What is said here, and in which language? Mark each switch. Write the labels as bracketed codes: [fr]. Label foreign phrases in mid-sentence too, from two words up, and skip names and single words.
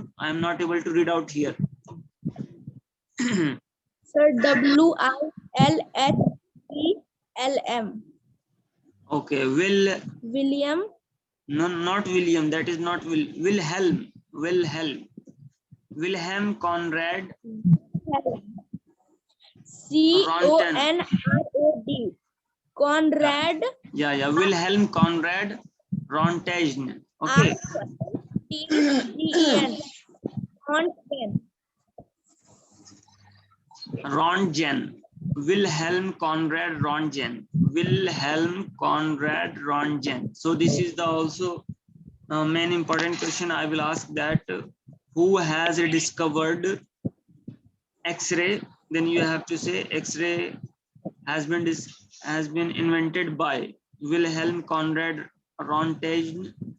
[en] I am not able to read out here. Sir, WILHELM. Okay, William. No, not William. That is not Wilhelm. Wilhelm Conrad CONRAD. Conrad. Yeah. Wilhelm Conrad Rontgen. Okay. Rontgen. Wilhelm Conrad Rontgen. Wilhelm Conrad Rontgen. So this is the also main important question I will ask, that who has discovered X-ray? Then you have to say X-ray has been invented by Wilhelm Conrad Rontgen.